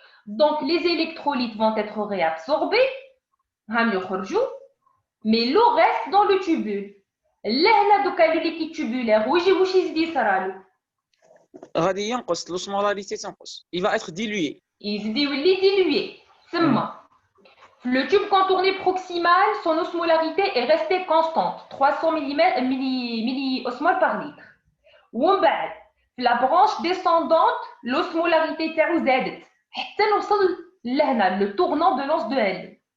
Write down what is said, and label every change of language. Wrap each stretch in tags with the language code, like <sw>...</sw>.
<fr>Donc, les électrolytes vont être réabsorbés, mais l'eau reste dans le tubule.</fr> <ar>لهنا دوكا لو ليكيد تubulaire واش يزيد يصرالو؟ غادي ينقص l'osmolarité تنقص.</ar> <fr>Il va être dilué.</fr> <ar>يزيد يولي dilué.</ar> <fr>ثم le tube contourné proximal, son osmolarité est restée constante, 300 milliosmoles par litre. ومن بعد la branche descendante, l'osmolarité</fr> <ar>تاعو زادت حتى نوصل لهنا</ar> <fr>le tournant de l'once de L.</fr>